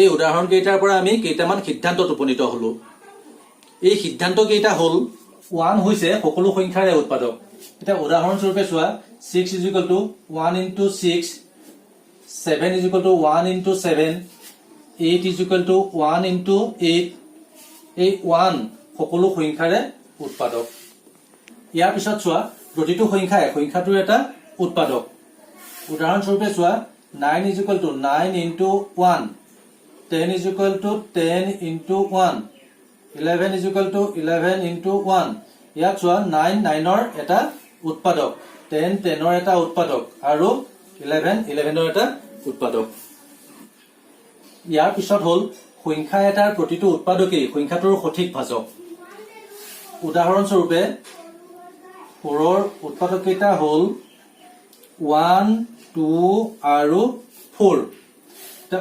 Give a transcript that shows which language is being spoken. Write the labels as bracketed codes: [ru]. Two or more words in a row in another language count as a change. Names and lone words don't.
[as] উদাহৰণ কেইটাৰ পৰা আমি কেইটামান সিদ্ধান্তত উপনীত হলো এই সিদ্ধান্ত কেইটা হ'ল 1 হৈছে সকলো সংখ্যাৰে উৎপাদক এটা উদাহৰণ স্বৰূপে চোৱা 6 is [en] equal to 1 into 6 7 is equal to 1 into 7 8 is equal to 1 into 8 [as] এই 1 সকলো সংখ্যাৰে উৎপাদক ইয়াৰ পিছত চোৱা প্ৰতিটো সংখ্যাটোৰ এটা উৎপাদক উদাহৰণ স্বৰূপে চোৱা [en] 9 is equal to 9 into 1 10 is equal to 10 into 1 11 is equal to 11 into 1 [as] ইয়াত চোৱা 9 9ৰ এটা উৎপাদক 10 10ৰ এটা উৎপাদক আৰু 11 11ৰ এটা উৎপাদক ইয়াৰ পিছত হ'ল সংখ্যা এটাৰ প্ৰতিটো উৎপাদকেই সংখ্যাটোৰ সঠিক ভাজক উদাহৰণ স্বৰূপে 4ৰ উৎপাদক কেইটা হ'ল 1 2 আৰু 4 তা